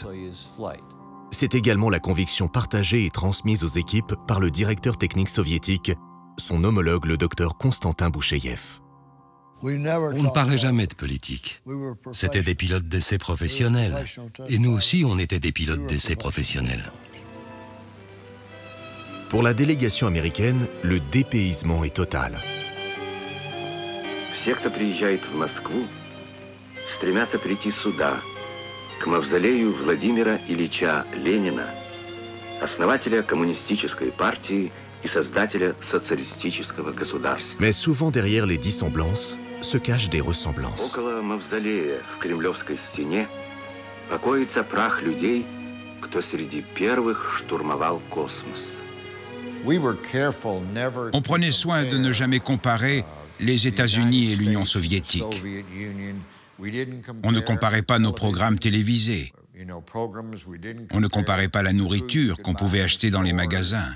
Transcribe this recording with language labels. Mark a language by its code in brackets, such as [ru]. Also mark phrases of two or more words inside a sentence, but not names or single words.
[fr] C'est également la conviction partagée et transmise aux équipes par le directeur technique soviétique, son homologue le docteur Konstantin Boucheyev. On ne parlait jamais de politique. C'était des pilotes d'essai professionnels. Et nous aussi, on était des pilotes d'essai professionnels. Pour la délégation américaine, le dépaysement est total. [ru] Все, кто приезжает в Москву, стремятся прийти сюда, к мавзолею Владимира Ильича Ленина, основателя коммунистической партии и создателя социалистического государства. [fr] Mais souvent derrière les dissemblances se cachent des ressemblances. [ru] Около мавзолея в Кремлевской стене покоится прах людей, кто среди первых штурмовал космос. [fr] On prenait soin de ne jamais comparer les États-Unis et l'Union soviétique. On ne comparait pas nos programmes télévisés. On ne comparait pas la nourriture qu'on pouvait acheter dans les magasins.